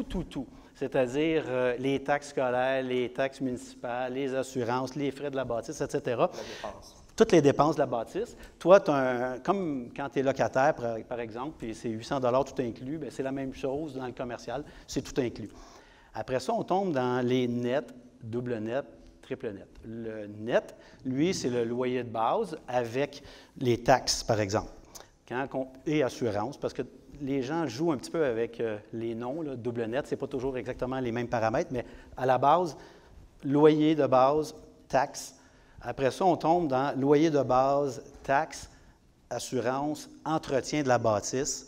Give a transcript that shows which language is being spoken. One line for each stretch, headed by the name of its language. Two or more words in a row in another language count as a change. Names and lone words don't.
French: C'est-à-dire les taxes scolaires, les taxes municipales, les assurances, les frais de la bâtisse, etc. Toutes les dépenses de la bâtisse. Toi, comme quand tu es locataire, par exemple, puis c'est 800 $ tout inclus, bien, c'est la même chose dans le commercial, c'est tout inclus. Après ça, on tombe dans les nets, double net, triple net. Le net, lui, c'est le loyer de base avec les taxes, par exemple, et assurance, parce que les gens jouent un petit peu avec les noms, là, double net, ce n'est pas toujours exactement les mêmes paramètres, mais à la base, loyer de base, taxes. Après ça, on tombe dans loyer de base, taxes, assurance, entretien de la bâtisse.